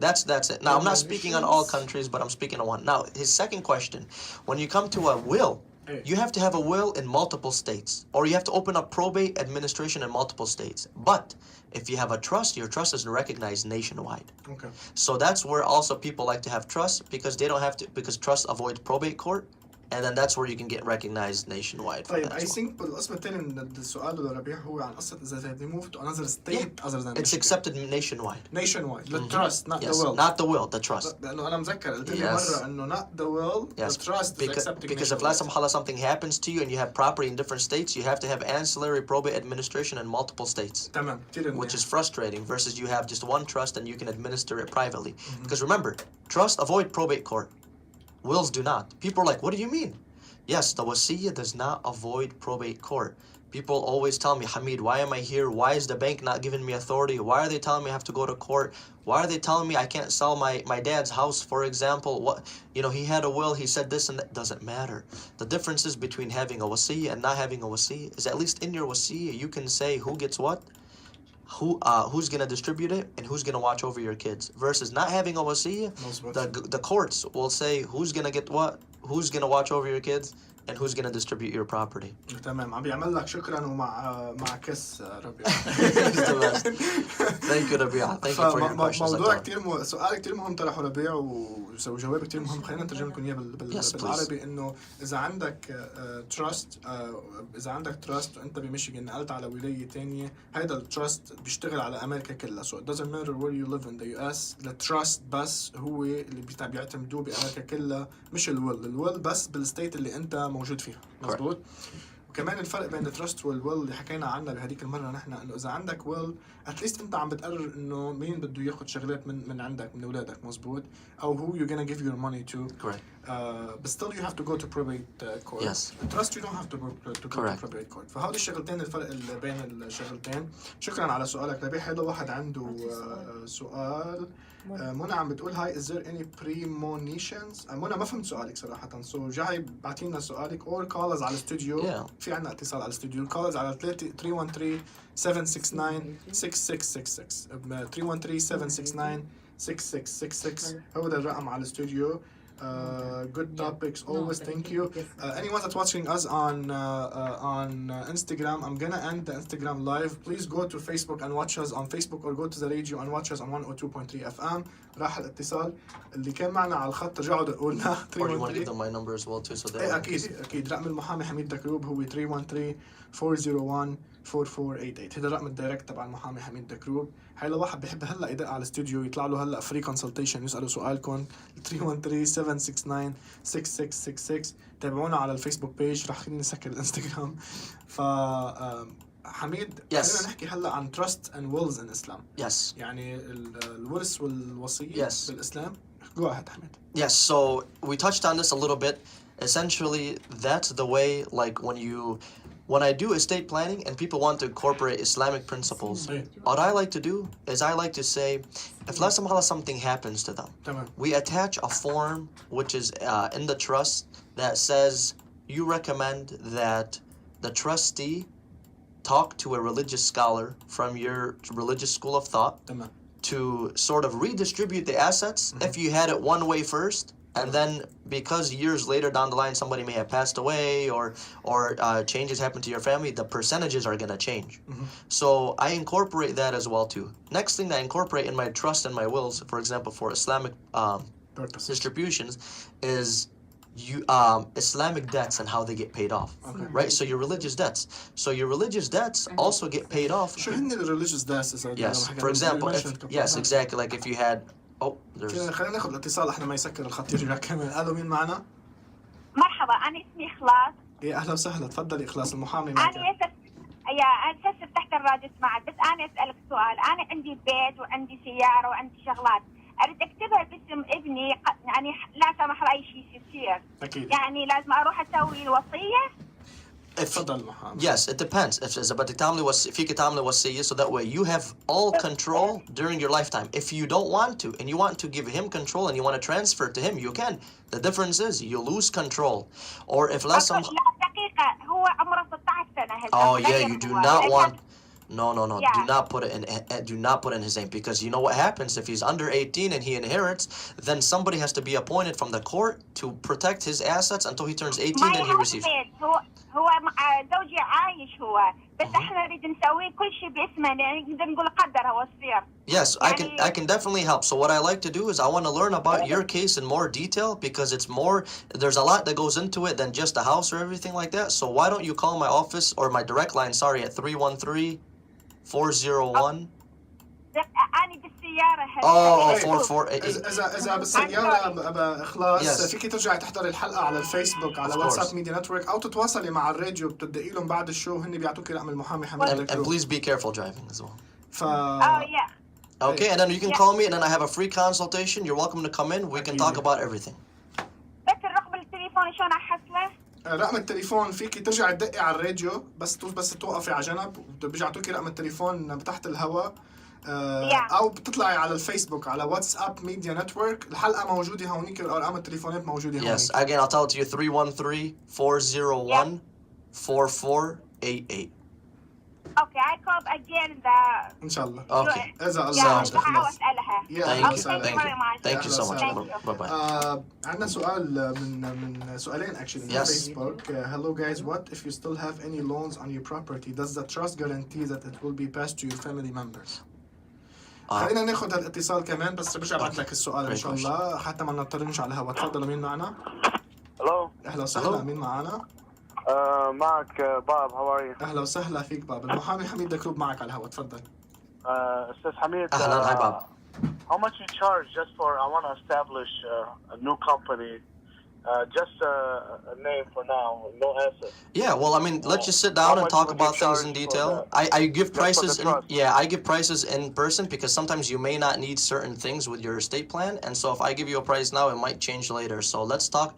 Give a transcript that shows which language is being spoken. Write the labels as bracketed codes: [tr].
[en] That's it. Now, I'm not speaking on all countries, but I'm speaking on one. Now, his second question, when you come to a will, you have to have a will in multiple states, or you have to open up probate administration in multiple states. But if you have a trust, your trust is recognized nationwide. Okay. So that's where also people like to have trust, because they don't have to, because trust avoids probate court. And then that's where you can get recognized nationwide. [ar] طيب, [en] I think [ar] بالقسم الثاني من السؤال لربيع هو عن قصة إذا [en] they move to another state other than it's accepted nationwide. Nationwide. The trust, not yes. the will. Not the will, the trust. [ar] لأنه أنا مذكر قلت لي مرة إنه [en] not the will, yes. the trust is accepted. Because if last time something happens to you and you have property in different states, you have to have ancillary probate administration in multiple states. [ar] تمام. [en] Which is frustrating versus you have just one trust and you can administer it privately. Because remember, trust avoid probate court. Wills do not. People are like, what do you mean? Yes, the wasiyah does not avoid probate court. People always tell me, Hameed, why am I here? Why is the bank not giving me authority? Why are they telling me I have to go to court? Why are they telling me I can't sell my dad's house, for example? What, you know, he had a will, he said this and that. Doesn't matter. The differences between having a wasiyah and not having a wasiyah is at least in your wasiyah you can say who gets what, who's going to distribute it, and who's going to watch over your kids. Versus not having a wasiyah, the courts will say who's going to get what, who's going to watch over your kids, and who's going to distribute your property. [ar] تمام. عم بيعمل لك شكرا ومع كس ربيع. [en] Thank you ربيع. Thank you for your questions. [ar] موضوع كتير سؤال كتير مهم طرحه ربيع وجواب كتير مهم. خلينا نترجم لكم اياه بالعربي. انه اذا عندك تراست، اذا عندك تراست وانت بميشيغان نقلت على ولايه ثانيه، هذا التراست بيشتغل على امريكا كلها. [en] So it doesn't matter where you live in the US. [ar] التراست بس هو اللي بيعتمدوه بامريكا كلها، مش الويل بس بالستيت اللي انت موجود فيها. مزبوط. وكمان الفرق بين التراست والويل اللي حكينا عنه بهذيك المره نحن، انه اذا عندك ويل اتليست انت عم بتقرر انه مين بده ياخذ شغلات من عندك من اولادك. مزبوط. [en] او who you're gonna give your money to. Correct. But still you have to go to probate court. Yes. Trust you don't have to go to probate court. [ar] فهذه الشغلتين الفرق اللي بين الشغلتين. شكرا على سؤالك ربيع. هذا واحد عنده سؤال. منى عم بتقول هاي [en] is there any premonitions؟ [ar] منى ما فهمت سؤالك صراحة. so جاي بعتينا سؤالك [en] or call us [ar] على الاستوديو. في عنا اتصال على الاستوديو. [en] call us [ar] على 313 769 6666 313 769 6666 هو ده الرقم على الاستوديو. [en] Good topics always. Thank you. Anyone that's watching us on Instagram, I'm gonna end the Instagram live. Please go to Facebook and watch us on Facebook, or go to the radio and watch us on 102.3 FM. [ar] راح الاتصال اللي كان معنا على الخط رجعوا دقوا لنا. [en] Or you want to give them my number as well too, so they [ar] اكيد رقم المحامي حميد دكروب هو 313 401 4488. هذا الرقم الدايركت تبع المحامي حميد دكروب. هاي لو واحد بيحب هلا يدق على الاستوديو يطلع له هلا فري كونسلتيشن يسالوا سؤالكم 313 769 6666. تابعونا على الفيسبوك بيج. راح خليني نسكر الانستغرام. ف حميد خلينا نحكي هلا عن [en] trust and wills in Islam. Yes. [ar] يعني الورث والوصية بالإسلام. [en] Go ahead حميد. Yes, so we touched on this a little bit. Essentially, that's the way, like when I do estate planning and people want to incorporate Islamic principles, what I like to do is I like to say, if something happens to them, we attach a form which is in the trust that says you recommend that the trustee talk to a religious scholar from your religious school of thought to sort of redistribute the assets if you had it one way first. And then, because years later down the line somebody may have passed away or changes happen to your family, the percentages are going to change. So I incorporate that as well too. Next thing that I incorporate in my trust and my wills, for example, for Islamic distributions, is Islamic debts and how they get paid off. Right? So your religious debts. So your religious debts also get paid off. [ar] شو هن [en] religious debts؟ Yes. For example, yes, exactly. Like if you had [ar] خلينا ناخذ الاتصال احنا ما يسكر الخط يرجع كمان. الو مين معنا؟ مرحبا، انا اسمي اخلاص. اهلا وسهلا. تفضلي اخلاص، المحامي معك. انا يا أساس فتحت الراديو سمعت، بس أنا أسألك سؤال. أنا عندي بيت وعندي سيارة وعندي شغلات، أريد أكتبها باسم ابني، يعني لا سمح الله أي شيء يصير. أكيد. يعني لازم أروح أسوي الوصية. تفضل محامي. [en] Yes, it depends. If [ar] إذا بدك تعملي فيك تعملي وصية, [en] so that way you have all control during your lifetime. If you don't want to and you want to give him control and you want to transfer to him, you can. The difference is you lose control. Or if less [ar] لا دقيقة، هو عمره 16 سنة هسه. [en] Oh yeah, you do not want. No, Yeah. do not put it in. Do not put it in his name, because you know what happens if he's under 18 and he inherits. Then somebody has to be appointed from the court to protect his assets until he turns 18 and he receives. [ar] هو زوجي عايش هو، بس احنا نريد نسوي كل شيء باسمه، يعني نقدر نقول قدر هو الصير. [en] Yes, I can definitely help. So what I like to do is I want to learn about your case in more detail, because it's more, there's a lot that goes into it than just a house or everything like that. So why don't you call my office or my direct line, sorry, at 313-401. [ar] أنا بالسيارة هسه. [en] Oh, 4488. [ar] إذا بالسيارة بإخلاص فيك ترجعي تحضري الحلقة على الفيسبوك على واتساب ميديا نتورك، أو تتواصلي مع الراديو بتدقي لهم بعد الشو، هن بيعطوكي رقم المحامي حميد [en] And [ar] دكروب. [en] please be careful driving as well. Oh yeah. Okay, and then you can call me and then I have a free consultation. You're welcome to come in. We can talk about everything. [ar] بس الرقم التليفون شلون أحصله؟ رقم التليفون فيك ترجعي تدقي على الراديو، بس توقفي على جنب بيعطوكي رقم التليفون تحت الهواء. او بتطلعي على الفيسبوك على واتساب ميديا نتورك، الحلقه موجوده هونيك، ارقام التليفونات موجوده هونيك. [en] Yes, again I'll tell it to you, 313-401-4488. Okay, I called again the. [ar] ان شاء الله. [en] Okay. [ar] اذا [en] Sounds good. Thank you so much. Bye bye. [ar] عندنا سؤال من سؤالين actually من Facebook. [en] Hello guys, what if you still have any loans on your property? Does the trust guarantee that it will be passed to your family members? [ar] خلينا ناخذ هالاتصال كمان، بس برجع بعد لك السؤال ان شاء الله حتى ما نضطرنش على الهواء. تفضلوا، مين معنا؟ [en] Hello. [ar] اهلا وسهلا، مين معنا؟ معك [en] Bob. How are you? [ar] اهلا وسهلا فيك باب. المحامي حميد دكروب معك على الهواء، تفضل. أستاذ حميد. أهلا، هاي باب. [en] How much you charge just for I want to establish a new company? Just a name for now, no asset. Yeah, well, I mean, let's just sit down and talk about things in detail. I give prices. I give prices in person, because sometimes you may not need certain things with your estate plan, and so if I give you a price now, it might change later. So let's talk.